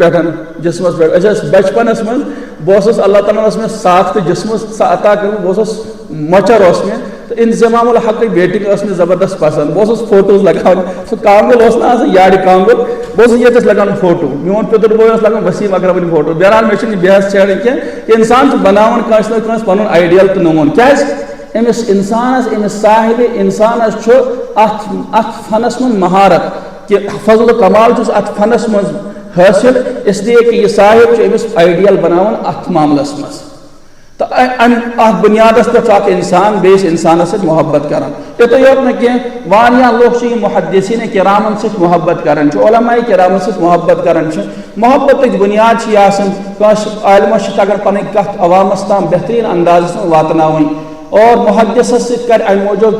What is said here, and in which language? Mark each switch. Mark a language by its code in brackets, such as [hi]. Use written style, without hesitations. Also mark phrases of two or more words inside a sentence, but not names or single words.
[ks] پٮ۪ٹھ جسمس پٮ۪ٹھ أسۍ ٲسۍ بچپنس منٛز بہٕ اوسُس اللہ تعالیٰ اوس مےٚ ساتھ تہٕ جسمس عطا کوٚرمُت بہٕ اوسُس مۄچر اوس مےٚ تہٕ انضمام الحقٕچ بیٹنگ ٲس مےٚ زبردست پسنٛد بہٕ اوسُس فوٹوز لگاوان سُہ کانٛگُل اوس نہٕ آسان یارِ کانٛگُل بہٕ اوسُس ییٚتٮ۪س لگاوان فوٹو میون پِتُر بوے اوس لگان وسیٖم اکرمٕنۍ فوٹو بہرحال مےٚ چھُنہٕ یہِ بحث چھیڑٕنۍ کینٛہہ کہِ انسان چھُ بناوان کٲنٛسہِ نتہٕ کٲنٛسہِ پنُن آیڈیل تہٕ نموٗن کیازِ أمِس انسانس أمِس صاحبِ انسانس چھُ اتھ فنس منٛز مہارت کہ فضل و کمال چھُس اتھ فنس منٛز حٲصِل [ur] اس لیے کہ یہ صاحب [ks] چھُ أمِس آیڈیل بناوان اتھ معاملس منٛز تہٕ اتھ بُنیادس پٮ۪ٹھ چھُ اکھ انسان بیٚیِس انسانس سۭتۍ محبت کران یِتُے یوت نہٕ کینٛہہ واریاہ لُکھ چھِ یِم محدثیٖن کِرامن سۭتۍ محبت کران چھِ علماء کِرامن سۭتۍ محبت کران چھِ محبتٕچ بُنیاد چھِ یہِ آسان کٲنٛسہِ عالمس چھِ تگان پنٕنۍ کتھ عوامس تام بہتریٖن اندازس منٛز واتناوٕنۍ اور محدثس سۭتۍ کرِ امہِ موٗجوٗب